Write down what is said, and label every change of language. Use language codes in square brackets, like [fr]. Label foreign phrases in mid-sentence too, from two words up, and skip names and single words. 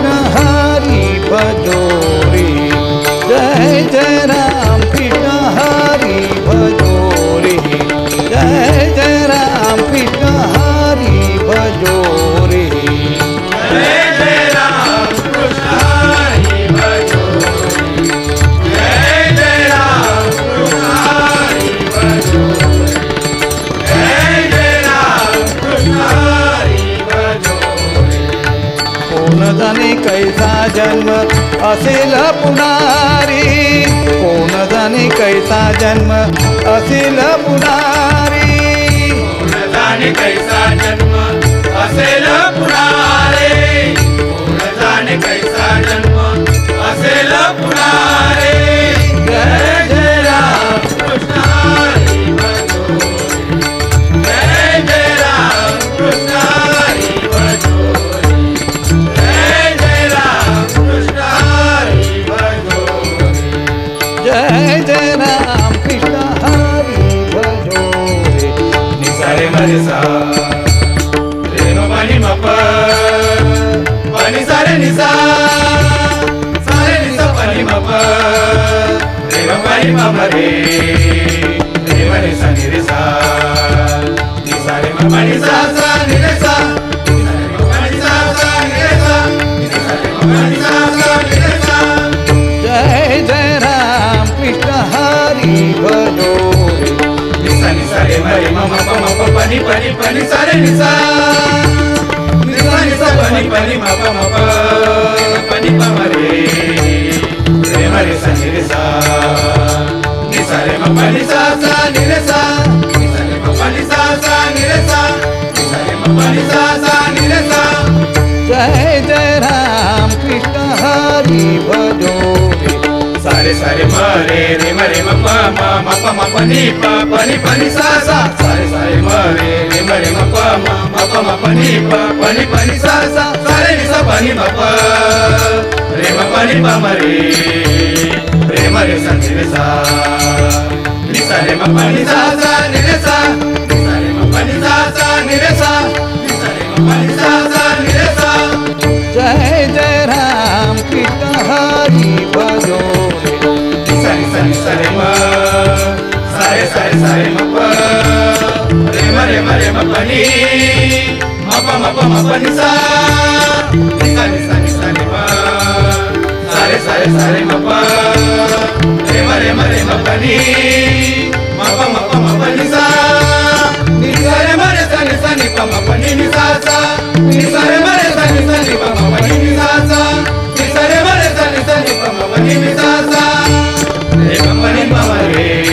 [hi] हरि भजो रे जय जय राम कृष्ण हरि भजो रे जय जय राम कृष्ण हरि भजो रे जय जय राम कृष्ण हरि भजो जय जय राम कृष्ण हरि भजो जय जय राम कृष्ण हरि भजो [mr] कोण जाणे कैसा जन्म असेल पुनारी कोण जाणे कैसा जन्म असेल पुनारी कोण जाणे कैसा जन्म असेल पुनारे कोण जाणे कैसा जन्म असेल पुनारे [hi] जय जय राम कृष्ण हरि भजो जय जय राम कृष्ण हरि भजो जय जय राम कृष्ण हरि भजो जय जय राम कृष्ण हरि भजो रे निसा रे मरे सा रे म पनि म प पनि सा रे निसा पनि म प रे म पनि म म रे रे म रे सा नि रे सा निसा रे म पनि सा सा नि रे सा निसा रे म पनि सा सा नि रे सा निसा रे म पनि सा सा नि रे सा जय जय राम कृष्ण हरि भजो रे निसा निसा रे म रे म म प पनि पनि सा रे निसा निसा निसा पनि म प पनि प म रे रे म रे सा नि रे सा निसा रे म पनि सा सा नि रे सा निसा रे म पनि सा सा नि रे सा निसा रे म पनि सा सा नि रे सा जय जय राम कृष्ण हरि भजो रे सारे सारे म रे रे म रे म प म पनि पनि सा सा सारे सारे म रे रे म रे म प म पनि सा सा सारे नि सा पनि म प रे म पनि प म रे म रे सा नि रे सा नि सा रे म पनि सा सा नि रे सा नि सा रे म पनि सा सा नि रे सा नि सा रे म पनि सा सा नि रे सा जय जय राम कृष्ण हरि भजो रे सारे सारे सारे म सारे सारे सारे म प रे म पनि म प नि सा नि सा नि सा नि सा नि म सारे सारे सारे म प रे म पनि म प नि सा नि सा रे म रे सा नि प म पनि नि सा सा नि सा रे म रे सा नि प म पनि नि सा सा नि सा रे म रे सा नि प म पनि नि सा सा रे म पनि म रे